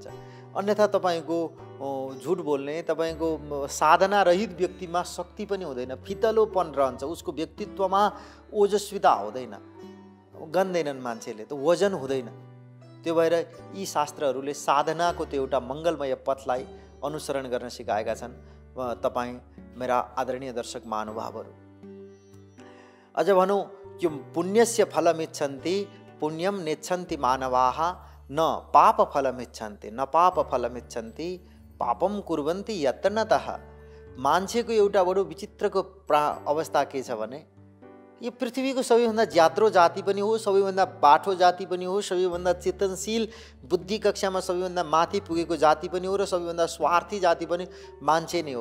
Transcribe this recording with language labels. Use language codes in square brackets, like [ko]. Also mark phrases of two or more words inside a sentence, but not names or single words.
[ne] अन्यथा तपाईँको झुट बोल्ने, तपाईँको साधना रहित व्यक्तिमा शक्ति पनि हुँदैन, फितलोपन रहन्छ, उसको व्यक्तित्वमा ओजस्विता हुँदैन, गन्दैनन् मान्छेले, त वजन हुँदैन। त्यो भएर यी शास्त्रहरूले साधनाको त्यो एउटा मङ्गलमय पथलाई अनुसरण गर्न सिकाएका छन् तपाईँ मेरा आदरणीय दर्शक महानुभावहरू। अझ भनौँ यो [sa] पुण्यस्य फलमिच्छन्ति पुण्यम नेच्छन्ति मानवाः न पाप फलमिच्छन्ति न पाप फलमिच्छन्ति पापम कुर्वन्ति यत्नतः। [ne] मान्छेको एउटा बडो विचित्रको अवस्था के छ भने यो पृथ्वीको सबैभन्दा ज्यात्रो जाति पनि हो, सबैभन्दा बाठो जाति पनि हो, सबैभन्दा चेतनशील बुद्धि कक्षामा सबैभन्दा माथि पुगेको जाति पनि हो र सबैभन्दा स्वार्थी जाति पनि मान्छे नै हो।